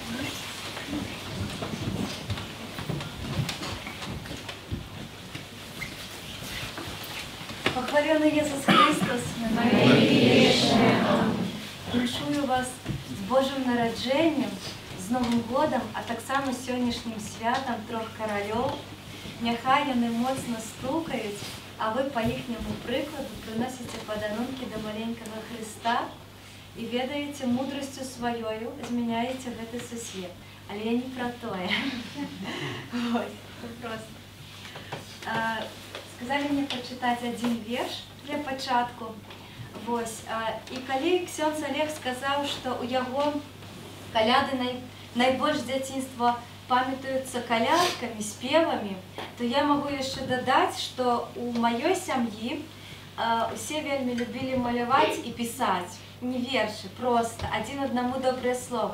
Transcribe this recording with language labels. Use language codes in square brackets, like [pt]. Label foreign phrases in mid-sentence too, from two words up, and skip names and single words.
[uk] Похваленный Иисус Христос, віншую вас з Божим народженням, з Новим годом, а так само з сьогоднішнім святом трьох корольов. Нехай вони моцно стукають, а ви по їхньому прикладу приносите подарунки до маленького Христа і ведаєте мудростю своєю, зміняєте [be] гэтый сусвет. Але я не про тое. Просто. [ru] Сказали мне прочитать один [uk] верш для початку. [be] І коли ксёндз Олег сказав, що у яго каляды найбольш з дзяцінства памятаюцца калядкамі, спевамі, то я могу яшчэ дадаць, што у маёй сям'і усе вельмі любілі маляваць і пісаць. Не вершы, просто, адзін аднаму добрыя словы.